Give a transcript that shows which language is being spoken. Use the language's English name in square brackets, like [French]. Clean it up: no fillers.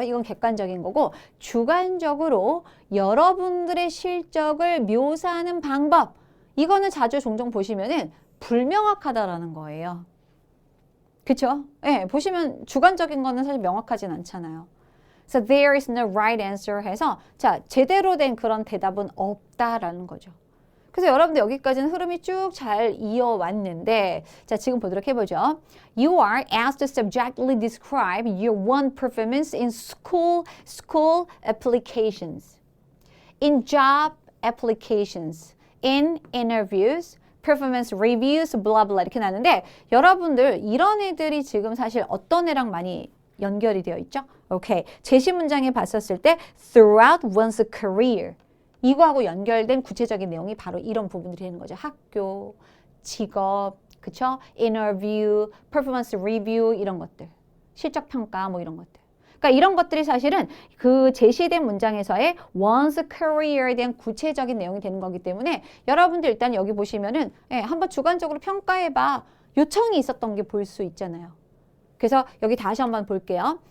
[Korean] 이건 객관적인 거고 주관적으로 여러분들의 실적을 묘사하는 방법 이거는 자주 종종 보시면은 불명확하다라는 거예요. 그쵸? 예, 보시면 주관적인 거는 사실 명확하진 않잖아요. [English] So there is no right answer [Korean] 해서 자, 제대로 된 그런 대답은 없다라는 거죠. 그래서 여러분들 여기까지는 흐름이 쭉 잘 이어왔는데, 자, 지금 보도록 해보죠. [English] You are asked to subjectively describe your one performance in school applications, in job applications, in interviews, performance reviews, blah blah [Korean] 이렇게 나는데, 여러분들 이런 애들이 지금 사실 어떤 애랑 많이 연결이 되어 있죠? 오케이. 제시 문장에 봤었을 때 [English] throughout one's career [Korean] 이거하고 연결된 구체적인 내용이 바로 이런 부분들이 되는 거죠. 학교, 직업, 그쵸? [English] interview, performance review [Korean] 이런 것들. 실적 평가 뭐 이런 것들. 그러니까 이런 것들이 사실은 그 제시된 문장에서의 one's career에 대한 구체적인 내용이 되는 거기 때문에 여러분들 일단 여기 보시면은 예, 한번 주관적으로 평가해봐. 요청이 있었던 게 볼 수 있잖아요. 그래서 여기 다시 한번 볼게요.